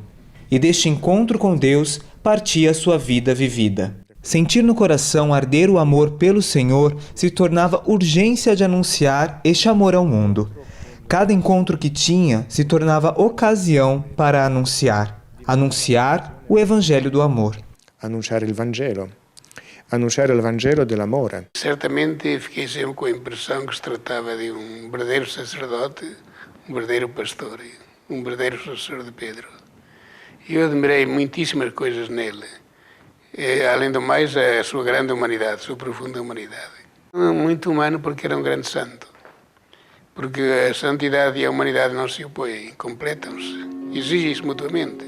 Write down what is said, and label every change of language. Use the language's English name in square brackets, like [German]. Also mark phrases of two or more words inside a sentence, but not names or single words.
[Portuguese] E deste encontro com Deus partia sua vida vivida. Sentir no coração arder o amor pelo Senhor se tornava urgência de anunciar este amor ao mundo. Cada encontro que tinha se tornava ocasião para anunciar o Evangelho do amor. Anunciar o [Italian] Vangelo dell'amore. [Portuguese] Certamente fiquei sempre com a impressão que se tratava de um verdadeiro sacerdote, um verdadeiro pastor, um verdadeiro sucessor de Pedro. E eu admirei muitíssimas coisas nele. Além do mais, a sua grande humanidade, a sua profunda humanidade. Muito humano porque era um grande santo. Porque a santidade e a humanidade não se opõem, completam-se, exigem-se mutuamente.